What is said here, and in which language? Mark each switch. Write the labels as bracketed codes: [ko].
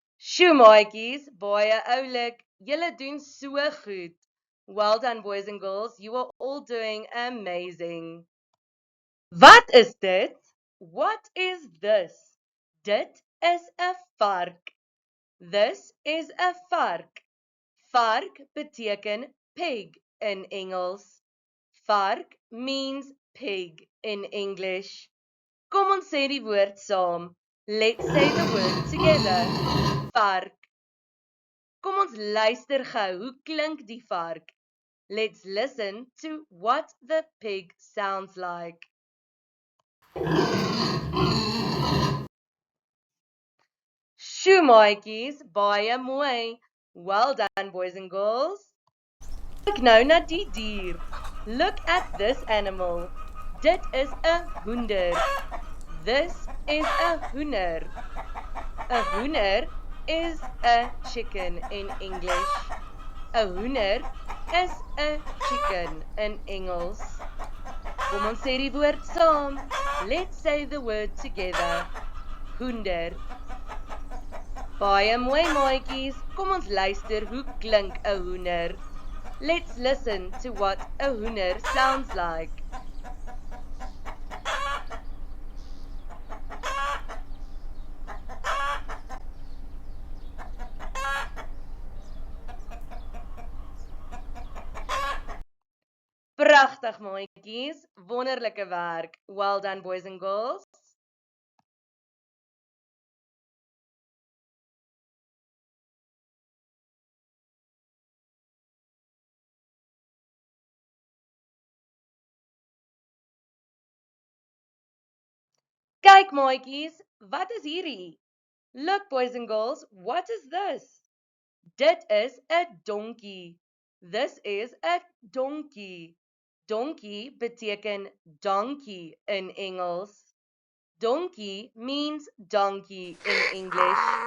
[af] Sjoe maatjies, baie oulik. Julle doen so goed. [en] Well done boys and girls, you are all doing amazing. [af] Wat is dit? [en] What is this? [af] Dit is 'n vark. [en] This is a vark. [af] Vark beteken pig in Engels. [en] Vark means pig in English. [af] Kom ons sê die woord saam. [en] Let's say the word together. [af] Vark. Kom ons luister gou, hoe klink die vark? [en] Let's listen to what the pig sounds like. [af] Sjoe maatjies, baie mooi. [en] Well done boys and girls. [af] Kyk nou na die dier. [en] Look at this animal. [af] Dit is 'n hoender. [en] This is a hoender. A hoender is a chicken in English. A hoender is a chicken in Engels. [af] Kom ons sê die woord saam. [en] Let's say the word together. [af] Hoender. Baie mooi maatjies. Kom ons luister hoe klink 'n hoender. [en] Let's listen to what a hoender sounds like. [af] Pragtig maatjies, wonderlike werk. [en] Well done boys and girls. [af] Kyk maatjies, wat is hierdie? [en] Look boys and girls, what is this? [af] Dit is 'n donkie. [en] This is a donkey. [af] Donkey beteken donkey in Engels. [en] Donkey means donkey in English.